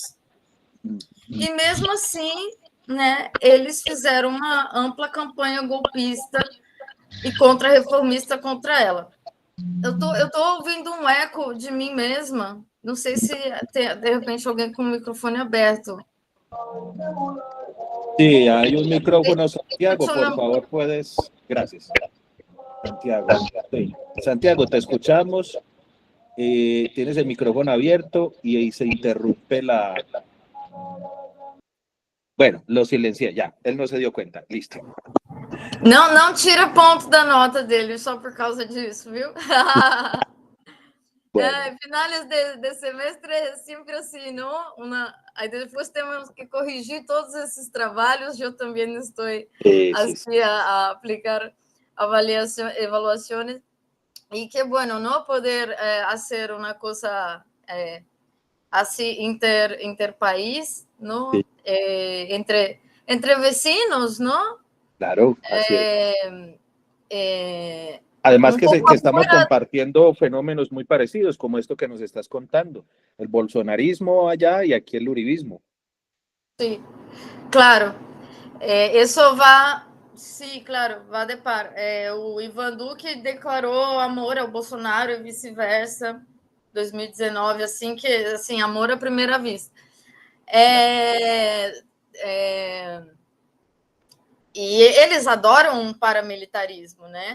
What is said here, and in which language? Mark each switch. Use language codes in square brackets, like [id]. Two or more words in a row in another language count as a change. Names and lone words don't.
[pt] E mesmo assim, né, eles fizeram uma ampla campanha golpista e contra-reformista contra ela. Eu tô ouvindo um eco de mim mesma. Não sei se tem, de repente, alguém com o microfone aberto. [es] Sí, hay un micrófono, Santiago, por favor, puedes. Gracias. Santiago. Sí. Santiago, te escuchamos. Tienes el micrófono abierto y ahí se interrumpe la... Bueno, lo silencié, ya. Él no se dio cuenta. Listo. [pt] Não tira ponto da nota dele só por causa disso, viu? [es] Bueno. Finales de semestre [pt] é sempre assim, não? Aí depois temos que corrigir todos esses trabalhos. Eu também estou aqui a aplicar evaluações. E [es] que bueno, [pt] não poder fazer uma coisa assim interpaís, não? [es] Sí. Entre vecinos, não? Claro, así además que estamos compartiendo fenómenos muy parecidos, como esto que nos estás contando, el bolsonarismo allá y aquí el uribismo. Sí, claro. [pt] Isso vai, sim, claro, vai de par. O Ivan Duque declarou amor ao Bolsonaro e vice-versa, 2019, assim, amor à primeira vista. E eles adoram um paramilitarismo, né?